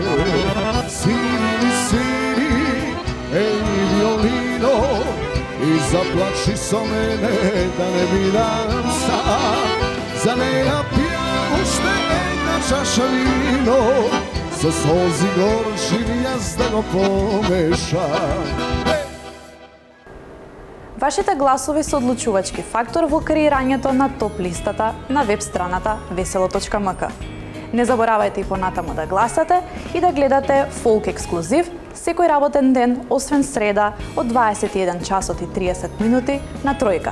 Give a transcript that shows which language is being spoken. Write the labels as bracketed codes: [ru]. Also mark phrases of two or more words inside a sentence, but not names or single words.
[mk] Свири ми свири, еј виолино, и заплачи со мене да не видим сам. За неја пијам уште една чаша вино, са солзи горчим јаз да го помешам. Вашите гласови се одлучувачки фактор во креирањето на топ листата на веб страната veselo.mk. Не заборавајте и понатаму да гласате и да гледате Фолк ексклузив секој работен ден, освен среда, од 21 часот и 30 минути на Тројка.